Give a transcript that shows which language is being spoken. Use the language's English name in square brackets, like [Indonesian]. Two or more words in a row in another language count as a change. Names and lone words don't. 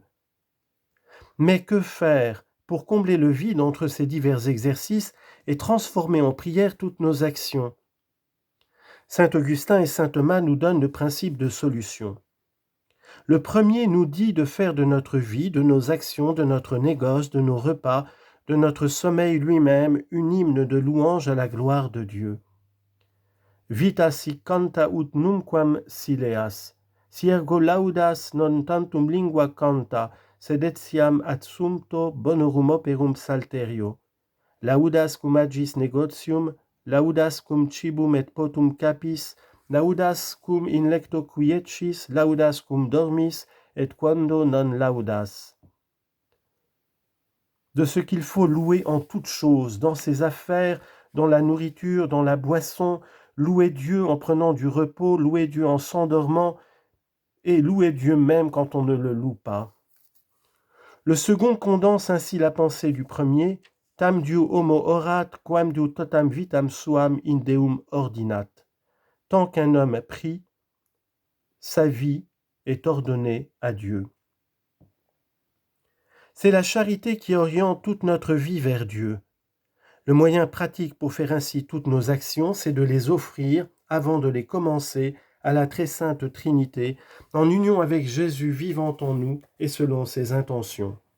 [French] Mais que faire pour combler le vide entre ces divers exercices et transformer en prière toutes nos actions? Saint Augustin et saint Thomas nous donnent le principe de solution. Le premier nous dit de faire de notre vie, de nos actions, de notre négoce, de nos repas, de notre sommeil lui-même, une hymne de louange à la gloire de Dieu. [Latin] Vita si canta ut numquam sileas, si ergo laudas non tantum lingua canta, sed etiam adsumpto bonorum operum salterio. Laudas cum agis negotium, laudas cum cibum et potum capis, laudas cum in lecto quiescis, laudas cum dormis, et quando non laudas. [French] De ce qu'il faut louer en toutes choses, dans ses affaires, dans la nourriture, dans la boisson, louer Dieu en prenant du repos, louer Dieu en s'endormant, et louer Dieu même quand on ne le loue pas. Le second condense ainsi la pensée du premier, [Latin] tam diu homo orat, quam diu totam vitam suam in deum ordinat. [French] Tant qu'un homme prie, sa vie est ordonnée à Dieu. C'est la charité qui oriente toute notre vie vers Dieu. Le moyen pratique pour faire ainsi toutes nos actions, c'est de les offrir, avant de les commencer, à la très sainte Trinité, en union avec Jésus vivant en nous et selon ses intentions.